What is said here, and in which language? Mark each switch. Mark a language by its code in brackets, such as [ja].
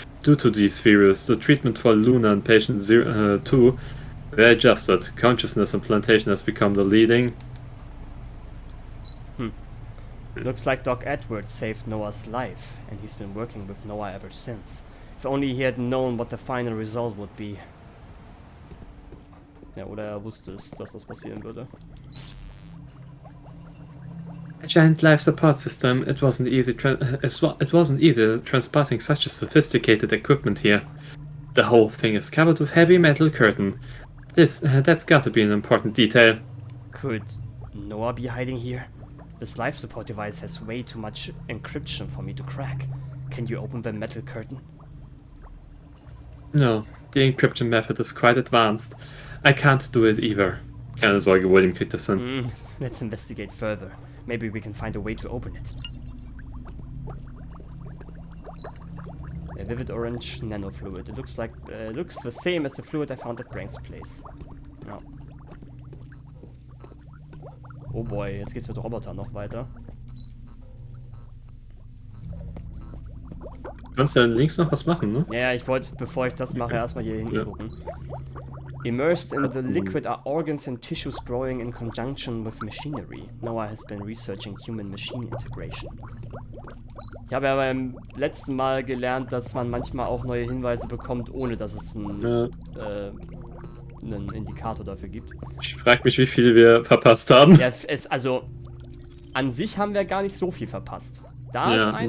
[en] Due to these theories, the treatment for Luna and patient 2 were adjusted. Consciousness implantation has become the leading. Looks like Doc Edwards saved Noah's life, and he's been working with Noah ever since. If only he had known what the final result would be. [de] Ja, oder wusste es, dass das passieren würde. [en] A giant life support system. It wasn't easy transporting such a sophisticated equipment here. The whole thing is covered with heavy metal curtain. That's got to be an important detail. Could Noah be hiding here? This life support device has way too much encryption for me to crack. Can you open the metal curtain? No, the encryption method is quite advanced. I can't do it either. [de] Keine Sorge, William kriegt das hin. [en] Let's investigate further. Maybe we can find a way to open it. A vivid orange nanofluid. It looks the same as the fluid I found at Brank's place. [de] Ja. [en] Oh boy, [de] jetzt geht's mit Robotern noch weiter. Du kannst ja links noch was machen, ne? Ja, ich wollte, bevor ich das mache, erstmal hier hinten gucken. [en] Immersed in the liquid are organs and tissues growing in conjunction with machinery. Noah has been researching human-machine integration. [de] Ich habe ja beim letzten Mal gelernt, dass man manchmal auch neue Hinweise bekommt, ohne dass es einen Indikator dafür gibt. Ich frage mich, wie viele wir verpasst haben. Ja, also, an sich haben wir gar nicht so viel verpasst. Da ist eine